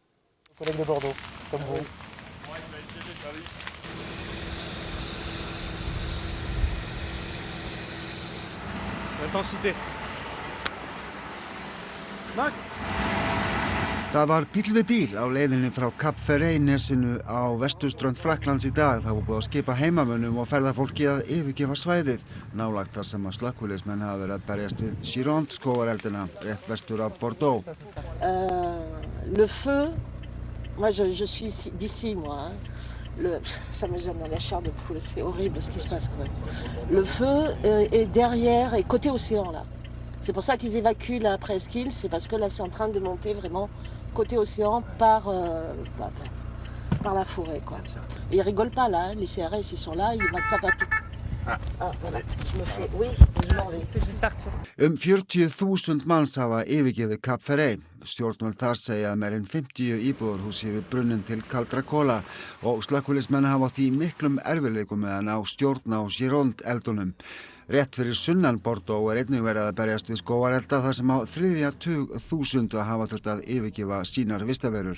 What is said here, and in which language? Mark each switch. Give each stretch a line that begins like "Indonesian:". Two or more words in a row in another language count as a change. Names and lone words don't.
Icelandic: Það var bíl við bíl á leiðinni frá Cap Ferret nesinu á vesturströnd Frakklands í dag. Það var búið að skipa heimamönnum og ferðafólki að yfirgefa svæðið. Nálægt þar sem að slökkviliðsmenn hafa verið að berjast við Gironde skógareldina rétt vestur af Bordeaux.
French: Le feu, moi je suis d'ici moi. Ça me donne la chair de poule, c'est horrible ce qui se passe quand même. Le feu est derrière et côté océan là. C'est pour ça qu'ils évacuent la presqu'île, c'est parce que là c'est en train de monter vraiment côté océan par la forêt quoi. Et ils rigolent pas là, les CRS ils sont là, ils tapent à tout. Voilà. Je me fais, oui, je m'en vais.
Icelandic: 40.000 manns hafa yfirgefið Cap Ferret. Stjórnvöld þar segja að meira en 50 íbúðarhús séu brunnin til kaldra kola og slökkviliðsmenn hafa átt í miklum erfiðleikum með að ná stjórn á Gironde eldunum. Rétt fyrir sunnan Bordeaux einnig verið að berjast við skógarelda þar sem á þriðja tug þúsunda hafa þurft að yfirgefa sínar vistaverur.